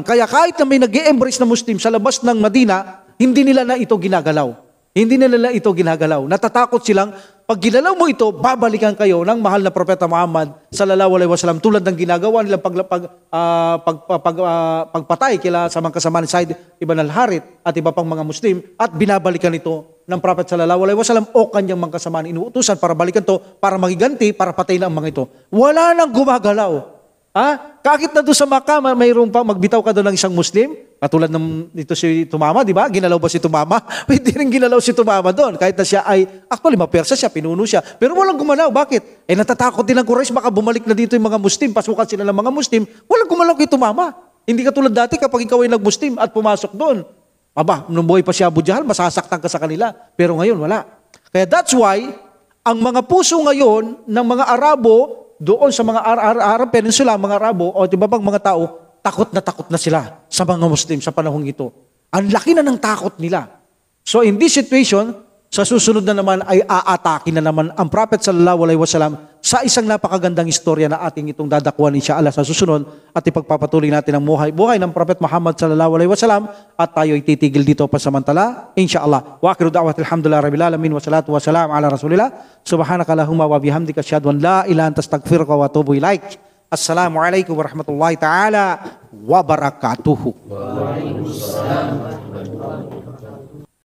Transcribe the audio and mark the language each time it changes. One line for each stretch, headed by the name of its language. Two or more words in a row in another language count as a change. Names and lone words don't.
Filipino: Kaya kahit na may nag-e-embrace na Muslim sa labas ng Madina, hindi nila na ito ginagalaw. Hindi nila ito ginagalaw. Natatakot silang, pag ginalaw mo ito, babalikan kayo ng mahal na Propeta Muhammad
Arabic: صلى الله عليه وسلم
Filipino: tulad ng ginagawa nilang pagpatay kila sa mga kasama ni Said ibn al-Harith at iba pang mga Muslim at binabalikan ito ng Prophet
Arabic: صلى الله عليه وسلم
Filipino: o kanyang mga kasama inuutusan para balikan to, para magiganti, para patayin ang mga ito. Wala nang gumagalaw. Kahit na doon sa Makkah, mayroon pa, magbitaw ka doon ng isang Muslim, katulad ng dito si Tumama, di ba? Ginalaw ba si Tumama? Hindi rin ginalaw si Tumama doon. Kahit na siya ay, actually, mapersa siya, pinuno siya. Pero walang gumalaw. Bakit? Natatakot din ang Quraysh, baka bumalik na dito yung mga Muslim, pasukan sila ng mga Muslim, walang gumalaw kay Tumama. Hindi katulad dati kapag ikaw ay nag-Muslim at pumasok doon. Nung buhay pa si Abu Jahal, masasaktan ka sa kanila. Pero ngayon, wala. Kaya
English: that's why,
Filipino: ang mga puso ngayon ng mga Arabo, doon sa mga Arab Peninsula, mga Arabo, o iba bang mga tao, takot na sila sa mga Muslim sa panahong ito. Ang laki na ng takot nila.
English: So in this situation,
Filipino: sa susunod na naman ay aatake na naman ang Prophet
Arabic: صلى الله عليه وسلم
Filipino: sa isang napakagandang istorya na ating itong dadakwan insyaAllah sa susunod at ipagpapatuloy natin ang buhay ng Prophet Muhammad
Arabic: صلى الله عليه وسلم
Filipino: at tayo ay titigil dito pasamantala insyaAllah.
Arabic: وآخر دعوات الحمد لله رب العالمين والصلاة والسلام على رسول الله سبحانك اللهم وبحمدك أشهد أن لا إله أنت أستغفرك وأتوب إليك. السلام عليكم ورحمة الله تعالى وبركاته. وعليكم السلام ورحمة الله وبركاته.